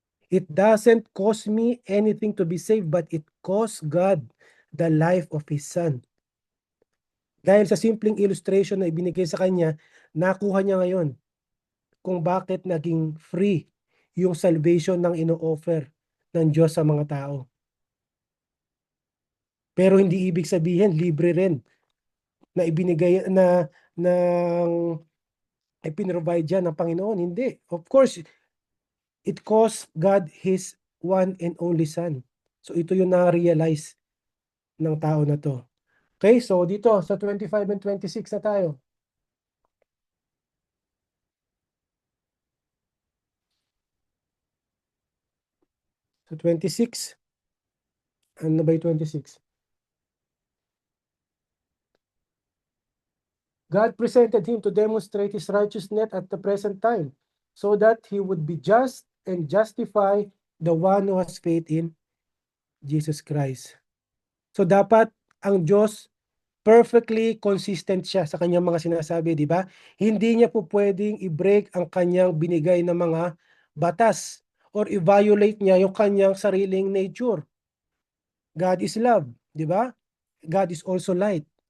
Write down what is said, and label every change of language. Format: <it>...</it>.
<en>It doesn't cost me anything to be saved, but it cost God the life of His Son.</en> <tl>Dahil sa simpleng illustration na ibinigay sa kanya, nakuha niya ngayon kung bakit naging free yung salvation ng ino-offer ng Diyos sa mga tao. Pero hindi ibig sabihin libre rin na ibinigay na ng ipinrovide dyan ng Panginoon. Hindi.</tl> <en>Of course, it cost God His one and only Son.</en> <tl>So ito yung na-realize ng tao na to. Okay, so dito sa 25 and 26 na tayo. So 26, ano ba yung 26?</tl> <en>God presented him to demonstrate his righteousness at the present time, so that he would be just and justify the one who has faith in Jesus Christ.</en> <tl>So dapat ang Diyos perfectly consistent siya sa kanyang mga sinasabi, di ba? Hindi niya po pwedeng i-break ang kanyang binigay na mga batas or i-violate niya yung kanyang sariling nature.</tl> <en>God is love,</en> <tl>di ba?</tl> <en>God is also light.</en>